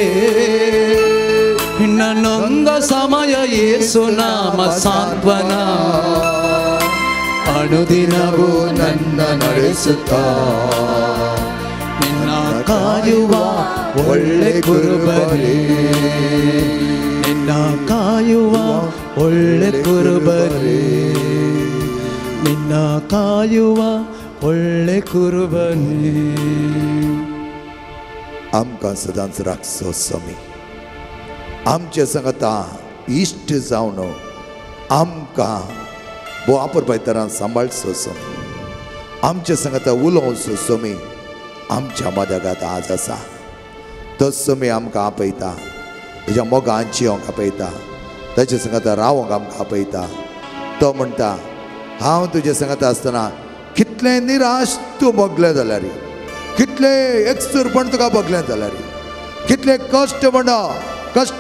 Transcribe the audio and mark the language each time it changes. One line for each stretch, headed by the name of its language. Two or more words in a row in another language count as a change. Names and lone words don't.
Kannada: ನನ್ನೊಂದ ಸಮಯ ಯೇಸು ನಾಮ ಸಾಂತ್ವನ ಅನುದಿನವೂ ನನ್ನ ನಡೆಸುತ್ತಾ ನಿನ್ನ ಕಾಯುವ ಒಳ್ಳೆ ಕುರುಬನೇ ನಿನ್ನ ಕಾಯುವ ಒಳ್ಳೆ ಕುರುಬನೇ ನಿನ್ನ ಕಾಯುವ ಒಳ್ಳೆ ಕುರುಬನೇ
Konkani: आमकां सदांच राखचो स्वामी आमचे सांगता इश्ट जावन आमकां बोवापर पायतरां सांबाळचो स्वामी आमचे सांगता उलोवचो स्वामी आमच्या मदगात आज आसा तो स्वामी आमकां आपयता तेज्या मोगान जियोंक आपयता ताचे सांगता रावोंक आमकां आपयता तो म्हणटा हांव तुजे सांगता आसतना कितलें निराश तूं भोगलें जाल्यार कितले एकसुरपण तुका भोगलें जाल्यार कितले कश्ट म्हणो कश्टा